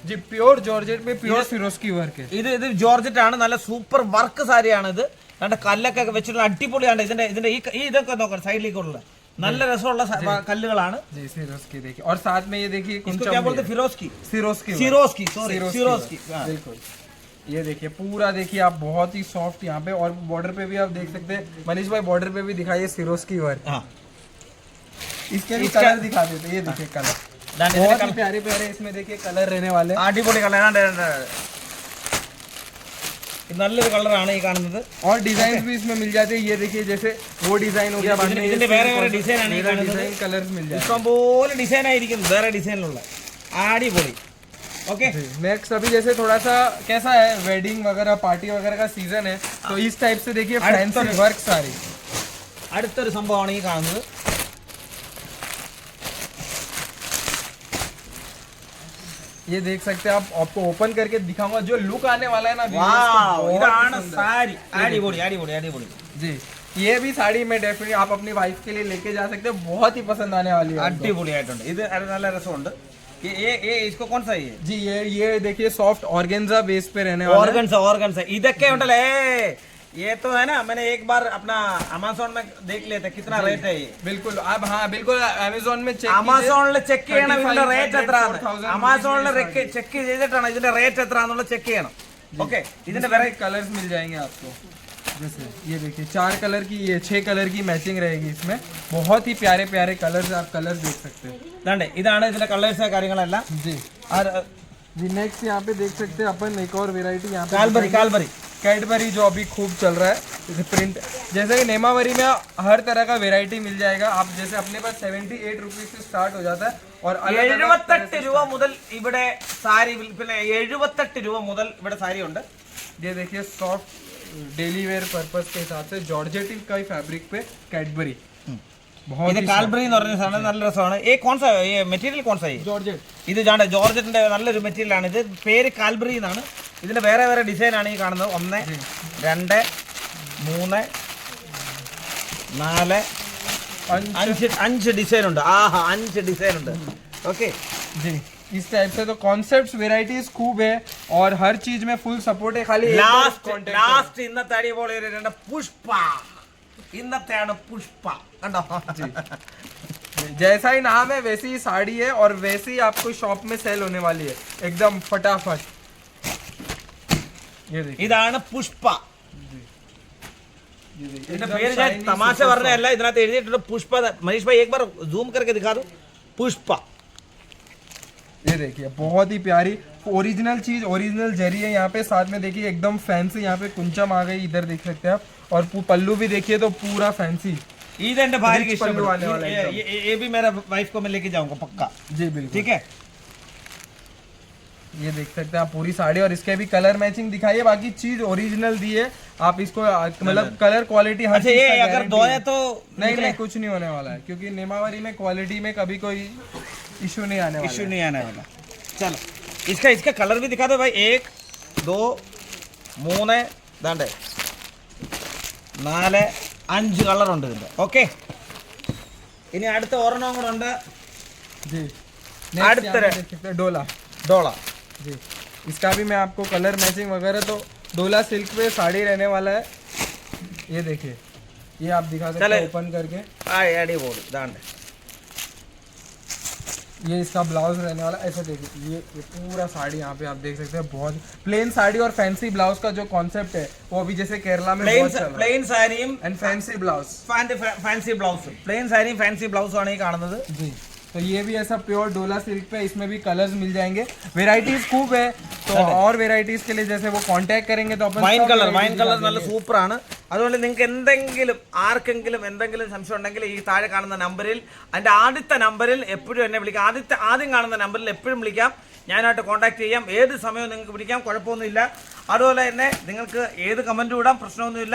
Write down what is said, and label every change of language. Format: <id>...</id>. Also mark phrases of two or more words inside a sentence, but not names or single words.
<hi>जी,</hi> <en>pure georgette</en> <hi>में</hi> <en>pure Swarovski work</en> <hi>है.</hi> <ml>ഇത് ജോർജറ്റ് ആണ്. നല്ല</ml> <en>super work</en> <ml>സാരിയാണ് ഇത്. രണ്ട് കല്ലൊക്കെ വെച്ചിട്ടുള്ള അടിപൊളിയാണ്. ഇതിന്റെ ഈ ഇതൊക്കെ നോക്കാം, സൈഡിലേക്കുള്ള നല്ല രസമുള്ള കല്ലുകളാണ്.</ml> <hi>और साथ में ये देखिए क्या बोलते हैं, सिरोस्की. बिल्कुल. ये देखिए पूरा देखिए आप, बहुत ही सॉफ्ट यहाँ पे. और बॉर्डर पे भी आप देख सकते हैं. मनीष भाई बॉर्डर पे भी दिखाइए</hi> <en>Swarovski work.</en> <hi>इसके भी कलर दिखा देते. ये देखिए कलर बहुत ही प्यारे इसमें देखिए कलर रहने वाले.</hi> <ml>അടിപൊളി കളർ. നല്ലൊരു കളറാണ് ഈ കാണുന്നത്.</ml> <hi>और डिजाइन भी इसमें मिल जाते हैं. ये देखिए जैसे वो डिजाइन हो गया,</hi> <ml>ഇതിന്റെ വേറെ ഡിസൈനാണ് ഈ കാണുന്നത്.</ml> <hi>कलर्स मिल जाते हैं.</hi> <ml>ഇഷ്ടംപോലെ ഡിസൈൻ ആയിരിക്കും വേറെ ഡിസൈനിലുള്ള. അടിപൊളി.</ml> <hi>ओके नेक्स्ट अभी जैसे थोड़ा सा कैसा है वेडिंग वगैरह पार्टी वगैरह का सीजन है तो इस टाइप से देखिए</hi> <en>fancy work</en> <hi>सारी</hi> <ml>അടുത്തൊരു സംഭവമാണ് ഈ കാണുന്നത്.</ml> <hi>ये देख सकते हैं आप, आपको ओपन करके दिखाऊंगा जो लुक आने वाला है ना</hi> <ml>വാവ്, ഇതാണ്</ml> <hi>बहुत सुंदर।</hi> <ml>സാരി. അടിപൊളി അടിപൊളി അടിപൊളി.</ml> <hi>जी ये भी साड़ी में डेफिनेटली आप अपनी वाइफ के लिए लेके जा सकते हैं बहुत ही पसंद आने वाली है आपको।</hi> <ml>അടിപൊളിയായിട്ടുണ്ട്. ഇത് നല്ല രസമുണ്ട്.</ml> <hi>ये इसको कौन सा है ये? जी ये देखिए</hi> <en>soft organza base</en> <hi>पे रहने वाला है। ऑर्गन्स इधर उണ്ടല്ലേ. ये तो है ना, मैंने एक बार अपना अमेज़न में देख लिया था कितना रेट है ये. बिल्कुल आप हाँ बिल्कुल अमेज़न में ചെക്ക്</hi> <ml>അമസോണിൽ ചെക്ക് ചെയ്യണം ഇതിന്റെ റേറ്റ് എത്രയാണ്. അമസോണിൽ ചെക്ക് ചെയ്തിട്ടാണ് ഇതിന്റെ റേറ്റ് എത്രയാണെന്നുള്ള ചെക്ക് ചെയ്യണം.</ml> <hi>ओके ഇതിന്റെ वेराइटी कलर्स मिल जाएंगे आपको. जैसे ये देखिए 4 कलर की, ये 6 कलर की मैचिंग रहेगी इसमें. बहुत ही प्यारे प्यारे कलर्स, आप कलर्स देख सकते हैं.</hi> <ml>ഇതാണ് ഇതാണ് ഇതിന്റെ കളേഴ്സ് കാര്യങ്ങളെല്ലാം.</ml> <hi>जी जी नेक्स्ट यहाँ पे देख सकते हैं अपन एक और वेराइटी यहाँ पे</hi> <ml>കാൽബറി</ml> <hi>कैडबरी जो अभी खूब चल रहा है. जैसे प्रिंट जैसे कि नेमावरी में हर तरह का वेराइटी मिल जाएगा. आप जैसे अपने पास 78 रुपीज से स्टार्ट हो जाता है और</hi> <ml>78 രൂപ മുതൽ ഇവിടെ സാരി പിന്നെ 78 രൂപ മുതൽ ഇവിടെ സാരി ഉണ്ട്.</ml> <hi>ये देखिए</hi> <en>soft daily wear purpose</en> <hi>के हिसाब से जॉर्जेट का ही फैब्रिक पे कैडबरी बहुत</hi> <ml>ഇത് കാൽബറി എന്ന് പറഞ്ഞ സാധനം നല്ല രസമാണ്. ഈ കോൺസ മെറ്റീരിയൽ കോൺസ जॉर्जेट ഇത് ജാണ്ട ജോർജറ്റിന്റെ നല്ലൊരു മെറ്റീരിയൽ ആണ്. ഇത് പേര് കാൽബറി എന്നാണ്. ഇതിന്റെ വേറെ വേറെ ഡിസൈൻ ആണ് ഈ കാണുന്നത്. 1 2 3 4 5 ഡിസൈൻ ഉണ്ട്. ആഹാ 5 ഡിസൈൻ ഉണ്ട്. ഓക്കെ</ml> <hi>जी इस टाइप से तो कॉन्सेप्ट्स वेराइटीज खूब है और हर चीज में फुल सपोर्ट है. खाली</hi> <ml>ലാസ്റ്റ് ഇന്നത്തെ അടിപൊളി ഒരു പുഷ്പ. ഇന്നത്തെയാണ് പുഷ്പ കണ്ടോ.</ml> <hi>जैसा ही नाम है वैसी ही साड़ी है और वैसे ही आपको शॉप में सेल होने वाली है एकदम फटाफट. ये देखिए</hi> <ml>ഇതാണ് പുഷ്പ. ഇതിന്റെ പേര് ഞാൻ തമാശ പറഞ്ഞല്ല, ഇതിനകത്ത് എഴുതിയിട്ടുണ്ട് പുഷ്പ.</ml> <hi>മനീഷ് ഭാई एक बार जूम करके दिखा दो. पुष्पा ये देखिए बहुत ही प्यारी ओरिजिनल चीज, ओरिजिनल जरी है यहाँ पे. साथ में देखिए एकदम फैंसी यहाँ पे कुंचम आ गई, इधर देख सकते हैं आप. और पल्लू भी देखिए तो पूरा फैंसी.</hi> <ml>ഇത് എന്റെ ഭാര്യക്ക്</ml> <hi>पल्लू आने वाला है एकदम. ये भी मेरा वाइफ को मैं लेके जाऊंगा पक्का. जी बिल्कुल ठीक है. ये देख सकते हैं आप पूरी साड़ी और इसके भी</hi> <en>colour matching</en> <hi>दिखाइए. बाकी चीज ओरिजिनल दी है आप इसको मतलब</hi> <en>colour quality</en> <hi>हर अच्छा चीज ये का अगर guarantee धोए है. तो नहीं कुछ नहीं होने वाला है क्योंकि नेमावरी में क्वालिटी में कभी कोई इशू नहीं आने वाला इश्यू नहीं आने वाला. चलो इसका कलर भी दिखा दो भाई.</hi> <ml>1 2 3 ദാണ്ടേ 4 5 കളർ ഉണ്ട് ഇതിന്റെ. ഓക്കെ ഇനി അടുത്ത ഒരെണ്ണം കൂടെ ഉണ്ട്.</ml> <hi>जी</hi> <ml>അടുത്ത</ml> <hi>देख सकते हैं डोला.</hi> <ml>ഡോള.</ml> <hi>जी इसका भी मैं आपको</hi> <en>colour matching</en> <hi>वगैरह तो डोला सिल्क पे साड़ी रहने वाला है. ये देखिए ये आप दिखा सकते हैं ओपन करके.</hi> <ml>അടിപൊളി ദാണ്ടേ.</ml> <hi>ये इसका ब्लाउज रहने वाला ऐसे देखिए. ये पूरा साड़ी यहाँ पे आप देख सकते हैं बहुत प्लेन साड़ी और</hi> <en>fancy blouse</en> <hi>का जो कॉन्सेप्ट है वो अभी जैसे केरला में बहुत चल रहा है.</hi> <ml>പ്ലെയിൻ സാരിയും</ml> <en>and fancy blouse. fancy blouse.</en> <ml>പ്ലെയിൻ സാരിയും ഫാൻസി ബ്ലൗസും ആണ് ഈ കാണുന്നത്.</ml> <hi>जी तो ये भी ऐसा प्योर डोला सिल्क पे, इसमें भी कलर्स मिल जाएंगे. वेराइटीज खूब है तो और वेराइटीज के लिए जैसे वो कांटेक्ट करेंगे तो अपन</hi> <ml>വൈൻ</ml> <hi>सब</hi> <ml>കളർ varieties നല്ല</ml> <hi>दिखा देंगे.</hi> <ml>സൂപ്പറാണ്. അതുകൊണ്ട് നിങ്ങൾക്ക് ആർക്കെങ്കിലും എന്തെങ്കിലും സംശയം ഉണ്ടെങ്കിൽ ഈ താഴെ കാണുന്ന നമ്പറിൽ, അതിൻ്റെ ആദ്യത്തെ നമ്പറിൽ എപ്പോഴും എന്നെ വിളിക്കാം. ആദ്യം കാണുന്ന നമ്പറിൽ എപ്പോഴും വിളിക്കാം. ഞാനായിട്ട് കോൺടാക്ട് ചെയ്യാം. ഏത് സമയവും നിങ്ങൾക്ക് വിളിക്കാം, കുഴപ്പമൊന്നുമില്ല. അതുപോലെ തന്നെ നിങ്ങൾക്ക് ഏത് കമൻറ്റും ഇടാം, പ്രശ്നമൊന്നുമില്ല.</ml>